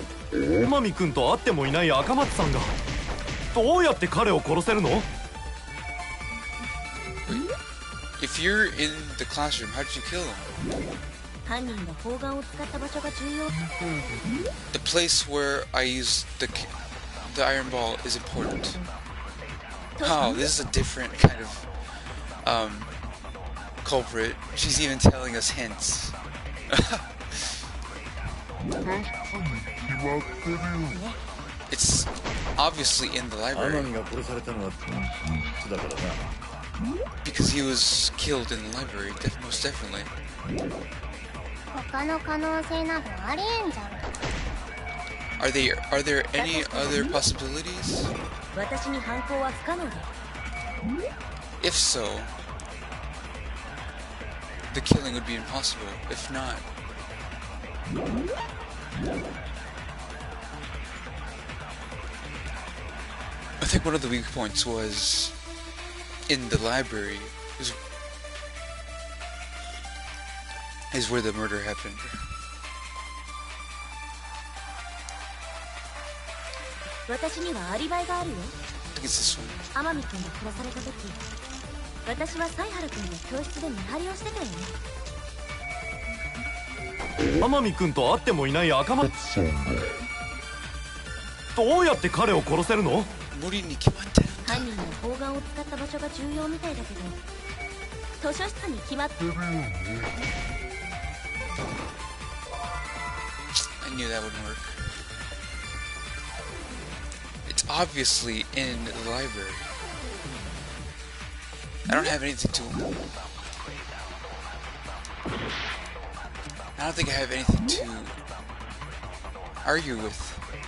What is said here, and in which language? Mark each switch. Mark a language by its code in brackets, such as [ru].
[ja] 天海君と会ってもいない赤松さんがどうやって彼を殺せるの？ [en] If you're in the classroom, how did you kill him? [ja] 犯人が砲丸を使った場所が重要。 [en] The place where I used the iron ball is important. Oh, this is a different kind of culprit. She's even telling us hints. It's obviously in the library. Because he was killed in the library, most definitely. [ja] 他の可能性などありえんじゃろ。 [en] Are there any other possibilities? [ja] 私に犯行は不可能だ。 [en] If so, the killing would be impossible. If not, I think one of the weak points was in the library is where the murder happened. [ja] 私にはアリバイがあるよ。 [en] I think it's this one. [ja] 天海君が殺された時、私はサイハル君が教室で見張りをしてたよね。天海君と会ってもいない赤松さんがどうやって彼を殺せるの？無理に決まってる。犯人が砲丸を使った場所が重要みたいだけど、図書室に決まってるよね。 [en] I knew that wouldn't work. It's obviously in the library. I don't have anything to... I don't think I have anything to argue with.